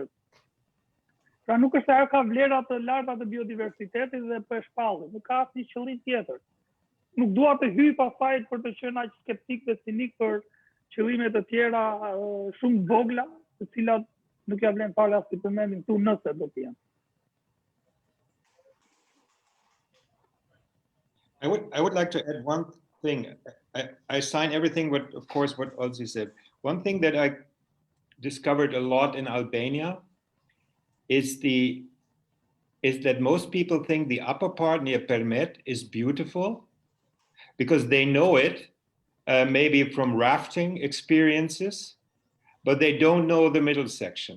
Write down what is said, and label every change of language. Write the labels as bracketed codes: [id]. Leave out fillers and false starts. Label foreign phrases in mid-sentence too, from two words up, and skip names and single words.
[sq] Pra nuk është se ajo ka vlera të larta të biodiversitetit dhe po e shpallet, nuk ka asnjë qëllim tjetër. Nuk dua të hyj pastaj për të qenë aq skeptik dhe cinik për qëllime të tjera shumë të vogla, të cilat nuk ja vlen fare as të përmendim këtu nëse do të jenë. [en] I would like to add one thing. I sign everything what Olsi said. One thing that I discovered a lot in Albania is that most people think the upper part near Permet is beautiful because they know it, maybe from rafting experiences, but they don't know the middle section.